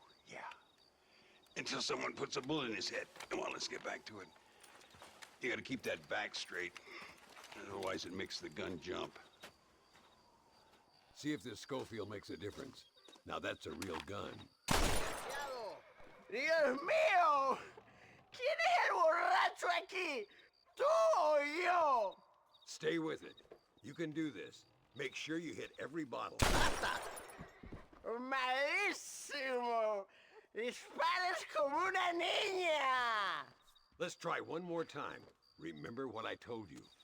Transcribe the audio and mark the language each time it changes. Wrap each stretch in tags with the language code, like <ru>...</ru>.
<en>Yeah. Until someone puts a bullet in his head. Come on, let's get back to it. You gotta keep that back straight. Otherwise it makes the gun jump. See if this Schofield makes a difference. Now that's a real gun.</en> <es>¡Dios mío! ¿Quién es el borracho aquí? ¿Tú o yo?</es> <en>Stay with it. You can do this. Make sure you hit every bottle.</en> <es>¡Malísimo! ¡Disparas como una niña!</es> <en>Let's try one more time. Remember what I told you.</en>